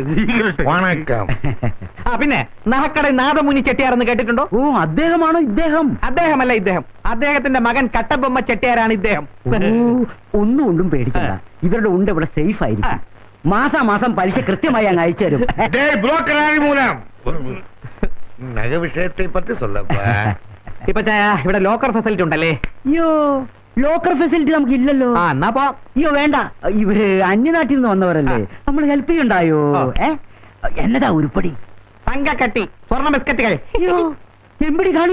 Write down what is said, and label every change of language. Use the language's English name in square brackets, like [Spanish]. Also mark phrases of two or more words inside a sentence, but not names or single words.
[Malayalam] വണക്കം. ആ പിന്നെ നഹക്കട നാദമുനി ചെട്ടിയാരെന്ന് കേട്ടിട്ടുണ്ടോ? ഓ, അദ്ദേഹമാണോ ഇദ്ദേഹം? അദ്ദേഹമല്ല ഇദ്ദേഹം, അദ്ദേഹത്തിന്റെ മകൻ കട്ടബൊമ്മ ചെട്ടിയാരാണ് ഇദ്ദേഹം. ഒന്നും കൊണ്ടും പേടിക്കണ്ട, ഇവരുടെ ഉണ്ട് ഇവിടെ സേഫ് ആയിരിക്കും. മാസാമാസം പലിശ കൃത്യമായി അങ്ങ് അയച്ചു തരും. [Tamil] டேய் புரோக்கர் ஆகி மூலம் நகை விஷயத்தை பத்தி சொல்லப்பா. [Malayalam] ഇപ്പൊ ചായ ഇവിടെ [English] locker facility [Malayalam] ഉണ്ടല്ലേ? അയ്യോ, [English] locker facility [Malayalam] നമുക്ക് ഇല്ലല്ലോ. ആ എന്നാ പോ. അയ്യോ വേണ്ട, ഇവര് അന്യനാട്ടിൽ നിന്ന് വന്നവരല്ലേ, നമ്മൾ ഹെൽപ്പ് ചെയ്യണ്ടായോ? എന്നതാ ഉരുപ്പടി? തങ്കക്കട്ടി, സ്വർണ്ണ ബിസ്ക്കറ്റുകൾ. അയ്യോ, എമ്പടി ഓ